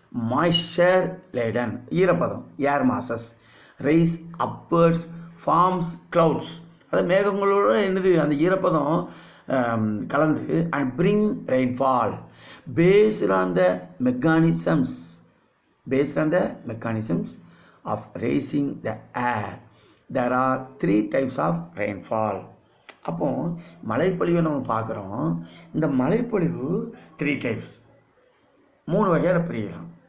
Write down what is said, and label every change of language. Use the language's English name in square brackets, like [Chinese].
[English] Moisture laden, ஈரப்பதம், air masses rise upwards forms clouds. [Tamil] அது மேகங்களோட என்னது அந்த ஈரப்பதம் கலந்து [English] And bring rainfall based on the mechanisms of raising the air. There are 3 types of rainfall. [Tamil] அப்போ மழைப்பொழிவை நம்ம பார்க்குறோம். இந்த மழைப்பொழிவு [English] 3 types, [Tamil] 3 வகையில் பிரிக்கலாம்.